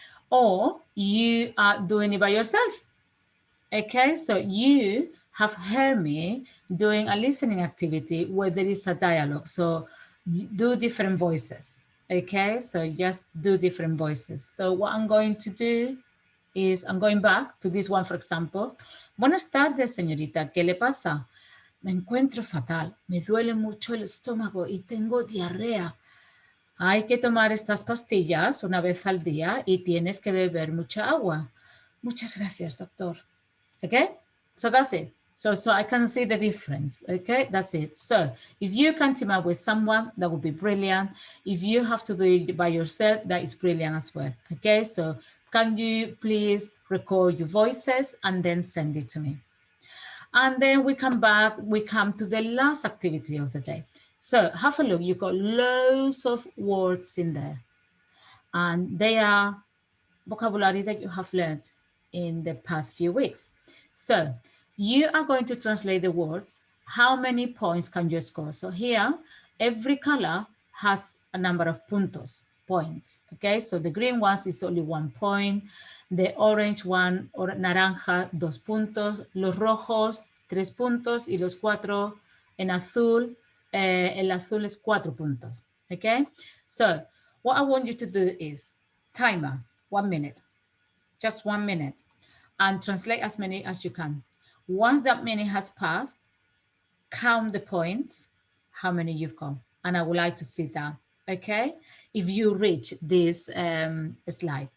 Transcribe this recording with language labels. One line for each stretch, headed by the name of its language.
English: Or you are doing it by yourself. Okay, so you have heard me doing a listening activity where there is a dialogue. So do different voices. Okay, so just do different voices. So what I'm going to do is I'm going back to this one, for example.
Spanish: Buenas tardes, señorita. ¿Qué le pasa? Me encuentro fatal. Me duele mucho el estómago y tengo diarrea. Hay que tomar estas pastillas una vez al día y tienes que beber mucha agua. Muchas gracias, doctor.
English: Okay, so that's it. So I can see the difference. Okay, that's it. So if you can team up with someone, that would be brilliant. If you have to do it by yourself, that is brilliant as well. Okay, so can you please record your voices and then send it to me? And then we come back, we come to the last activity of the day. So have a look, you've got loads of words in there. And they are vocabulary that you have learned in the past few weeks. So you are going to translate the words. How many points can you score? So here, every color has a number of puntos, points. Okay, so the green one is only 1 point. The orange one, or naranja, 2 puntos.
Spanish: Los rojos, 3 puntos. Y los 4 en azul, el azul es 4 puntos.
English: Okay, so what I want you to do is timer, 1 minute, just 1 minute, and translate as many as you can. Once that minute has passed, count the points, how many you've got. And I would like to see that, okay? If you reach this slide.